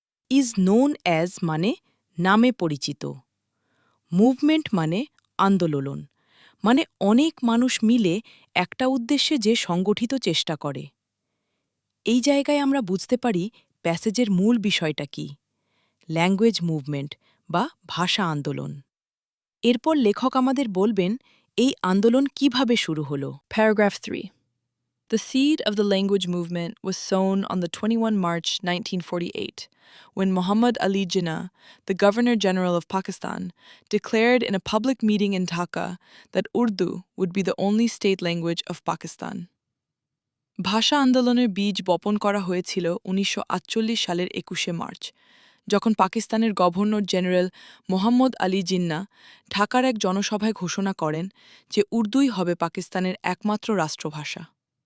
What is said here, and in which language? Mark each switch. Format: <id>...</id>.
<bn>Is known as মানে নামে পরিচিত। মুভমেন্ট মানে আন্দোলন, মানে অনেক মানুষ মিলে একটা উদ্দেশ্যে যে সংগঠিত চেষ্টা করে। এই জায়গায় আমরা বুঝতে পারি প্যাসেজের মূল বিষয়টা কি, ল্যাঙ্গুয়েজ মুভমেন্ট বা ভাষা আন্দোলন। এরপর লেখক আমাদের বলবেন এই আন্দোলন কিভাবে শুরু হলো।</bn> <en>Paragraph 3. The seed of the language movement was sown on the 21 March 1948, when Muhammad Ali Jinnah, the Governor-General of Pakistan, declared in a public meeting in Dhaka that Urdu would be the only state language of Pakistan.</en> <bn>ভাষা আন্দোলনের বীজ বপন করা হয়েছিল 1948 সালের 21শে March, যখন পাকিস্তানের governor general Mohammad Ali Jinnah ঢাকার এক জনসভায় ঘোষণা করেন যে উর্দুই হবে পাকিস্তানের একমাত্র রাষ্ট্রভাষা।</bn>